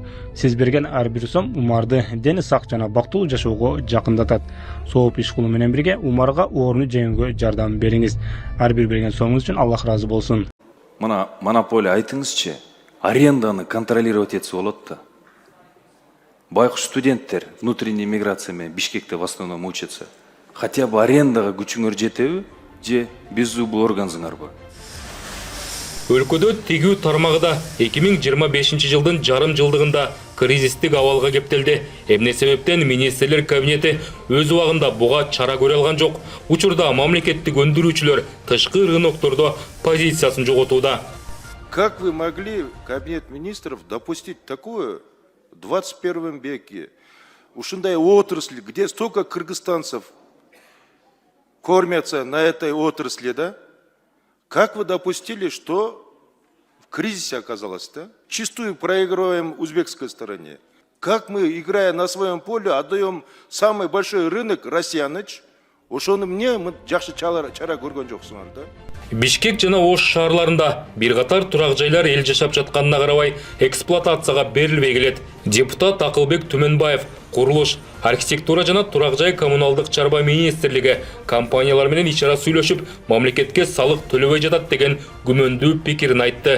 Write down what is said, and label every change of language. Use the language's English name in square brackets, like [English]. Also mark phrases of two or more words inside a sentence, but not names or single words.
[Kyrgyz] Сиз берген ар бир сом Умарды дени сак жана бактылуу жашоого жакындатат. Сооп иш кылуу менен бирге Умарга орну жеңүүгө жардам бериңиз. Ар бир берген сомуңуз үчүн Аллах ыраазы болсун. Мына монополия айтыңызчы, аренданы контролировать этсе болот да. Байкуш студенттер [Russian] внутренняя миграция [Kyrgyz] менен Бишкекте [Russian] в основном учатся. Хотя бы [Kyrgyz] арендага күчүңөр жетеби же беззубый органзыңарбы? Өлкөдө тигүү тармагында 2025 жылдын жарым жылдыгында кризистик абалга кептелди. Эмне себептен министрлер кабинети өз убагында буга чара көрө алган жок. Учурда мамлекеттик өндүрүүчүлөр тышкы рыноктордо позициясын жоготууда. [Russian] Как вы могли, кабинет министров, допустить такое в 21 веке? Ушундай отрасли, где столько кыргызстанцев кормятся на этой отрасли, да? Как вы допустили, что в кризисе оказалось, да? Чистую проигрываем узбекской стороне. Как мы, играя на своем поле, отдаем самый большой рынок Россияныч? [Kyrgyz] Ошону мне мы жакшы чара көргөн жоксуңар, да? Бишкек жана Ош шаарларында бир катар турак жайлар эл жашап жатканына карабай эксплуатацияга берилбей келет. Депутат Акылбек Түмөнбаев курулуш, архитектура жана турак жай коммуналдык чарба министрлиги компаниялар менен ичара сүйлөшүп, мамлекетке салык төлөбөй жатат деген күмөндүү пикирин айтты.